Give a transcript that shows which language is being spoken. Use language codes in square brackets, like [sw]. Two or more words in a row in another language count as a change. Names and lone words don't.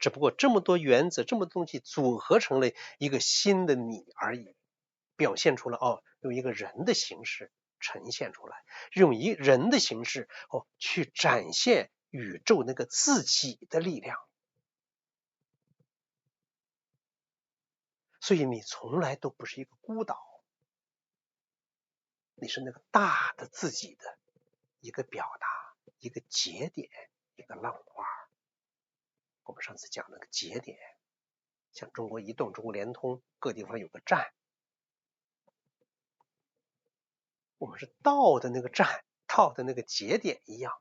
[zh] 只不過這麼多原則，這麼多東西組合成了一個新的你而已，表現出了用一個人的形式呈現出来，用一人的形式去展现宇宙那個自己的力量。所以你從來都不是一個孤島，你是那個大的自己的一個表達，一個節點，一個浪花。我們上次講那個節點，像中國移動、中國聯通，各地方有個站，我們是到的那個站，到的那個節點一樣。